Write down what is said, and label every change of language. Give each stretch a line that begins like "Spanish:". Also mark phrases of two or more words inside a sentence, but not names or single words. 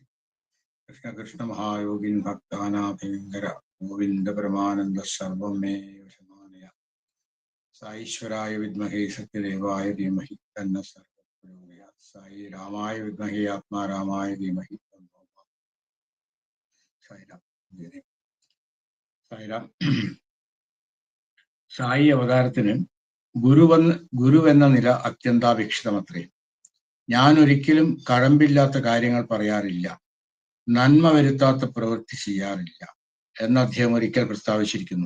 Sanskrit: कृष्णकृष्णमहायोगिन् भक्तानाभयङ्कर गोविन्दपरमानन्दः सर्वं मे वशमानय। साईश्वराय विद्महे सत्यदेवाय धीमहि तन्नः सर्वं प्रचोदयात्। साई रामाय विद्महे आत्मारामाय धीमहि तन्नो साईराम।
Malayalam: സായിരാം. സായി അവതാരത്തിന് ഗുരുവെന്ന നില അത്യന്താപേക്ഷിതമത്രേ. ഞാൻ ഒരിക്കലും കഴമ്പില്ലാത്ത കാര്യങ്ങൾ പറയാറില്ല, നന്മ വരുത്താത്ത പ്രവൃത്തി ചെയ്യാറില്ല എന്ന് അദ്ദേഹം ഒരിക്കൽ പ്രസ്താവിച്ചിരിക്കുന്നു.